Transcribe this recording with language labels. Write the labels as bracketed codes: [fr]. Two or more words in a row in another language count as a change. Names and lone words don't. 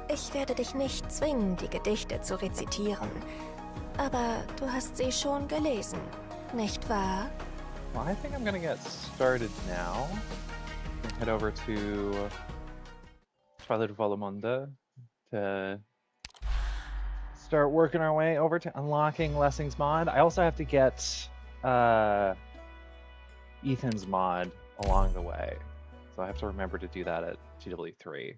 [de] Ich werde dich nicht zwingen, die Gedichte zu rezitieren. aber du hast sie schon gelesen, nicht wahr? [en] Well, I think I'm gonna get started now. Head over to Twilight of Valamonda to start working our way over to unlocking Lessing's mod. I also have to get Ethan's mod along the way, so I have to remember to do that at TW3.